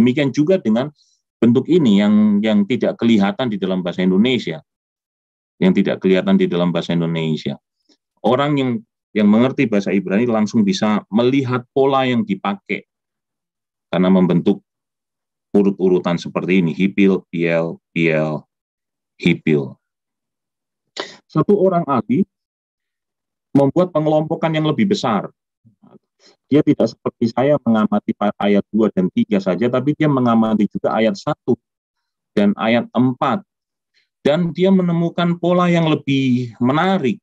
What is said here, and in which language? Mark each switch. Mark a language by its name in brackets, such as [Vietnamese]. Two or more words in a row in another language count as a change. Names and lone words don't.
[Indonesian] Demikian juga dengan bentuk ini yang tidak kelihatan di dalam bahasa Indonesia. Yang tidak kelihatan di dalam bahasa Indonesia. Orang yang mengerti bahasa Ibrani langsung bisa melihat pola yang dipakai karena membentuk urut-urutan seperti ini, [Hebrew] hipil, piel, piel, hipil. [Indonesian] Satu orang ahli membuat pengelompokan yang lebih besar. Dia tidak seperti saya mengamati ayat 2 dan 3 saja, tapi dia mengamati juga ayat 1 dan ayat 4. Dan dia menemukan pola yang lebih menarik.